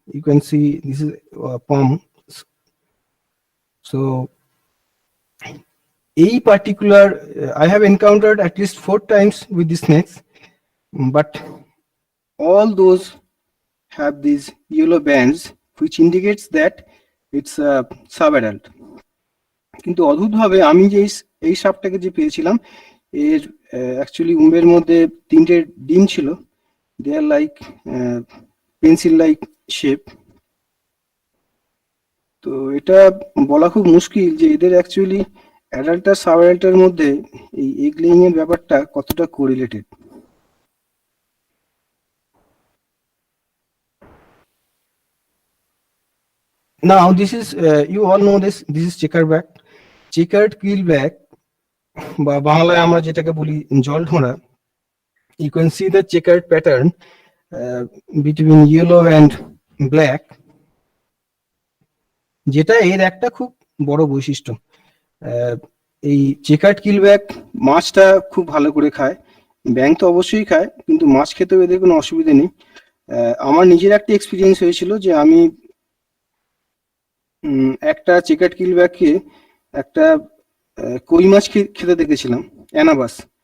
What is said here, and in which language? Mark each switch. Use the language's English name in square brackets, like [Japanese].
[English] You can see this is palm. So a particular I have encountered at least 4 times with the snakes, but all those have these yellow bands which indicates that it's a sub-adult. [Bangla] কিন্তু অদ্ভুতভাবে আমি যে এই সাপটাকে যে পেয়েছিলাম এর actually উম্বের মধ্যে 3টে ডিম ছিল, [English] They are like pencil like shape. [Bangla] তো এটা বলা খুব মুশকিল যে এদের অ্যাকচুয়ালি অ্যাডাল্ট আর সাব অ্যাডাল্টের মধ্যে এই এগ লেইং এর ব্যাপারটা কতটা correlated. [English] Now this is you all know this is checkered keelback [Bangla] বা বাংলায় আমরা যেটাকে বলি জল ঢোঁড়া। [English] You can see the checkered pattern between yellow and black, [Bangla] যেটা এর একটা খুব বড় বৈশিষ্ট্য। এই চেকার্ড কিলব্যাক মাছটা খুব ভালো করে খায়, ব্যাঙ তো অবশ্যই খায়, কিন্তু মাছ খেতেও এদের কোনো অসুবিধা নেই। আমার নিজের একটা এক্সপিরিয়েন্স হয়েছিল যে আমি একটা চেকার্ড কিলব্যাককে একটা কই মাছ খেতে দেখেছিলাম, অ্যানাবাস।